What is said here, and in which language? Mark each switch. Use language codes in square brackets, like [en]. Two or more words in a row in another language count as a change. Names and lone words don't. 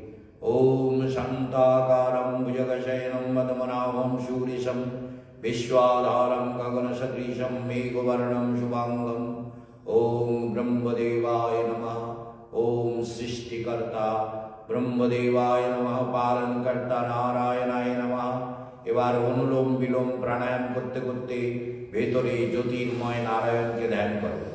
[sa] ওম শান্তাকারম ভুজগশয়নম পদ্মনাভম শূরিশম विश्वाधारं गगनसदृशं मेघवर्णं शुभांगं। ओम ब्रह्मदेवाय नमः। ओम सृष्टिकर्ता ब्रह्मदेवाय नमः। पालनकर्ता नारायणाय नमः। [bn] এবার অনুলোম বিলোম প্রাণায়াম করতে করতে ভেতরে জ্যোতির্ময় নারায়ণকে ধ্যান করো।